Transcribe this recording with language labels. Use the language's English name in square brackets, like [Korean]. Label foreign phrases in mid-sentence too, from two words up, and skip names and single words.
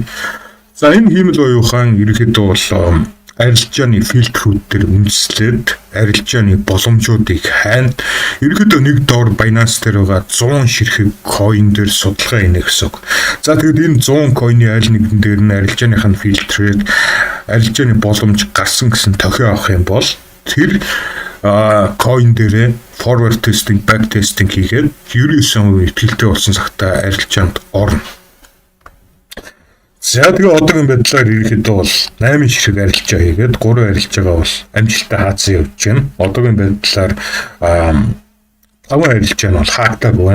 [Mongolian] За энэ хиймэл оюухан ерөнхийдөө бол арилжааны фильтрүүд дээр үндэслээд арилжааны боломжуудыг хайна. Ерөнхийдөө нэг доор Binance дээр байгаа 100 ширхэг coin дээр судалгаа хийнэ гэсэн үг. За тэгээд энэ 100 coin-ы аль нэгэн дээр нь арилжааных нь фильтрээд арилжааны боломж гарсан гэсэн тохио авах юм бол тэр coin дээрээ [English] forward testing, back testing [Mongolian] хийгээд 99% итгэлтэй болсон цагтаа арилжаанд орно. За тэгээ одоогийн байдлаар ерөнхийдөө бол 8 ширхэг арилжаа хийгээд 3 арилжаагаа бол амжилттай хаацсан явж байна. Одоогийн байдлаар 5 арилжаа нь бол хаагдаагүй байна.